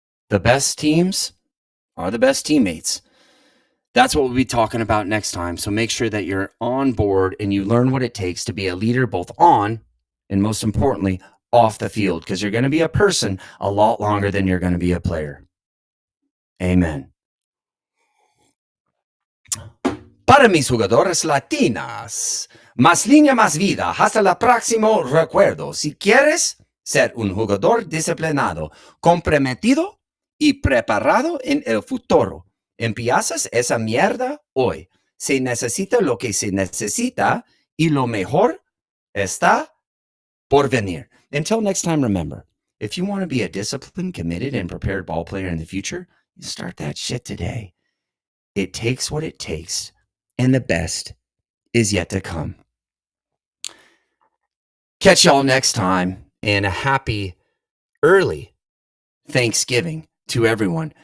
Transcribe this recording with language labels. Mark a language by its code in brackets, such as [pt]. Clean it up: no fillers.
[en] The best teams are the best teammates. That's what we'll be talking about next time. So make sure that you're on board and you learn what it takes to be a leader both on and, most importantly, off the field, because you're going to be a person a lot longer than you're going to be a player. Amen. [es] Para mis jugadores latinas, más línea, más vida. Hasta el próximo recuerdo. Si quieres ser un jugador disciplinado, comprometido y preparado en el futuro, empiezas esa mierda hoy. Se necesita lo que se necesita y lo mejor está por venir. [en] Until next time, remember, if you want to be a disciplined, committed, and prepared ball player in the future, you start that shit today. It takes what it takes, and the best is yet to come. Catch y'all next time, and a happy early Thanksgiving to everyone.